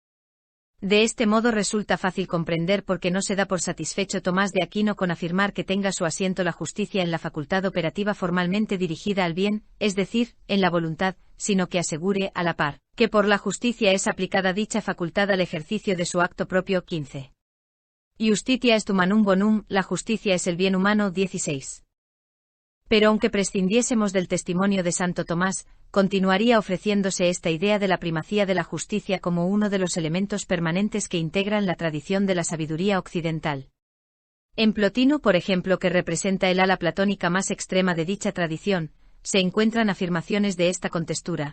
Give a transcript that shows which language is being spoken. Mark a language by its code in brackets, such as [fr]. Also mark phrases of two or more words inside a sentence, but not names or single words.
[es] De este modo resulta fácil comprender por qué no se da por satisfecho Tomás de Aquino con afirmar que tenga su asiento la justicia en la facultad operativa formalmente dirigida al bien, es decir, en la voluntad, sino que asegure, a la par, que por la justicia es aplicada dicha facultad al ejercicio de su acto propio. 15. [la] Justitia est humanum bonum, [es] la justicia es el bien humano. 16. Pero aunque prescindiésemos del testimonio de Santo Tomás, continuaría ofreciéndose esta idea de la primacía de la justicia como uno de los elementos permanentes que integran la tradición de la sabiduría occidental. En Plotino, por ejemplo, que representa el ala platónica más extrema de dicha tradición, se encuentran afirmaciones de esta contextura.